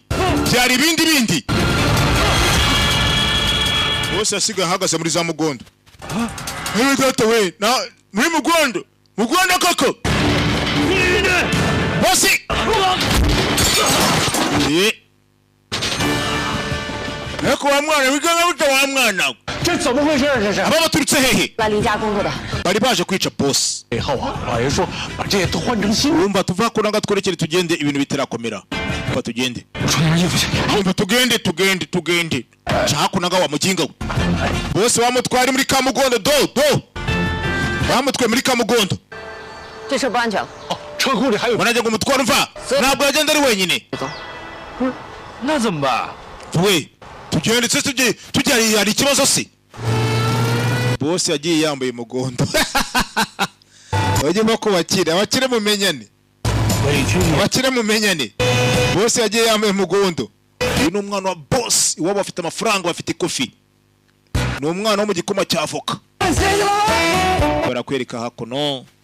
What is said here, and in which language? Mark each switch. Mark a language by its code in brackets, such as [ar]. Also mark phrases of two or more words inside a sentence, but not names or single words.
[rw] ibindi bose yasigaye ahagaze muri za mugondo data we na muri mugondo koko bosi eko wa mwana wiganga buta wa mwana [zh] 这怎么回事？这是 [rw] aba baturutse hehe [zh] 来离家工作的。 [rw] bari baje kwica boss [zh] 以后啊，老爷说把这些都换成新。 [rw] urumva tuva kuranga twerekere tugende ibintu bitarakomera fa tugende [zh] 我穿件衣服去。 [rw] urumva tugende chakunaga wa mujinga boss wamutwari muri Kamugondo do bamutwe muri Kamugondo [zh] 这车不安全了。哦，车库里还有。 [rw] mwanajya ngo mutwara umva ntabwo yagenda ari wenyine [zh] 那怎么办？ [rw] we tugende se tujya hari ikibazo se boss yagiye yambaye mugondo bajyemo ko abakire mumenyane [zh] 委屈你。 [rw] abakire mumenyane boss yagiye yambaye mugondo uyu ni umwana wa boss iwabo bafite amafaranga bafite kofi ni umwana wo mu gikoma cya avoka barakwereka hakuno